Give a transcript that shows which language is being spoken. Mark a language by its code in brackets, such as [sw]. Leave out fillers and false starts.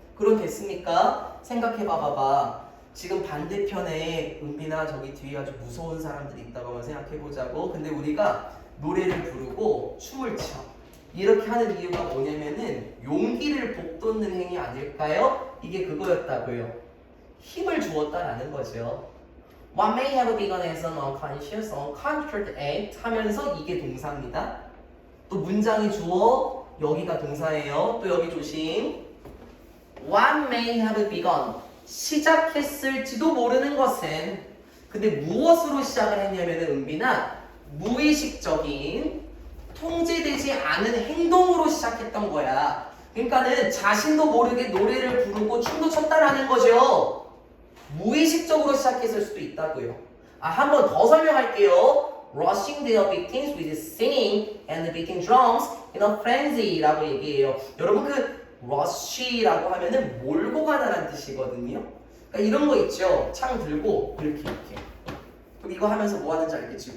[ko] 그럼 됐습니까? 생각해봐봐. 지금 반대편에 은비나 저기 뒤에 아주 무서운 사람들이 있다고 한번 생각해보자고. 근데 우리가 노래를 부르고 춤을 춰. 이렇게 하는 이유가 뭐냐면은 용기를 북돋는 행위 아닐까요? 이게 그거였다고요. 힘을 주었다라는 거죠. [en] What may have begun as an unconscious, uncontrolled act [ko] 하면서 이게 동사입니다. 또 문장이 주어, 여기가 동사예요. 또 여기 조심. [en] What may have begun [ko] 시작했을지도 모르는 것은 근데 무엇으로 시작을 했냐면은 은비나 무의식적인 통제되지 않은 행동으로 시작했던 거야. 그러니까는 자신도 모르게 노래를 부르고 춤도 췄다라는 거죠. 무의식적으로 시작했을 수도 있다고요. 한 번 더 설명할게요. [en] Rushing their victims with singing and beating drums in a frenzy라고 [ko] 얘기해요. 여러분 그 rush라고 하면은 몰고 가다라는 뜻이거든요. 그러니까 이런 거 있죠. 창 들고 이렇게. 그럼 이거 하면서 뭐 하는지 알겠지?